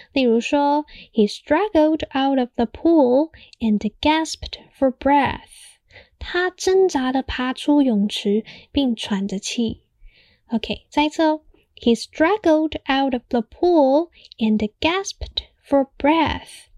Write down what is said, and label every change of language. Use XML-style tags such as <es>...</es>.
<zh>例如说</zh> <en>,He struggled out of the pool and gasped for breath.</en> <zh>他挣扎地爬出泳池并喘着气。 OK, 再一次哦。</zh> <en>He struggled out of the pool and gasped for breath.</en>